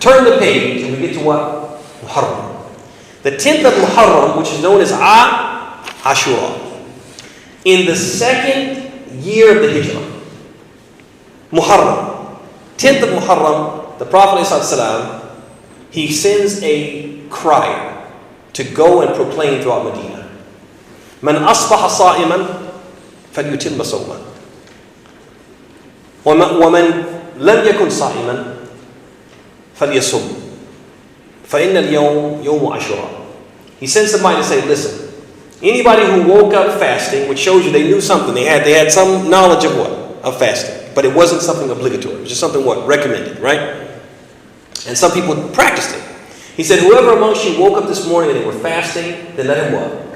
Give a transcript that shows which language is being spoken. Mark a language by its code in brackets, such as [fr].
[en] Turn the page and we get to what? Muharram. The 10th of Muharram, which is known as Ashura. In the second year of the Hijrah. Muharram. 10th of Muharram, the Prophet ﷺ, he sends a crier to go and proclaim throughout Medina. [ar] من أصبح صائما فليتم صوما ومن لم يكن صائما فليصم فَإِنَّ الْيَوْمَ يَوْمُ عَشُرَةٍ. [en] He sent somebody to say, listen, anybody who woke up fasting, which shows you they knew something, they had some knowledge of what? Of fasting. But it wasn't something obligatory. It was just something what? Recommended, right? And some people practiced it. He said, whoever amongst you woke up this morning and they were fasting, then let him what?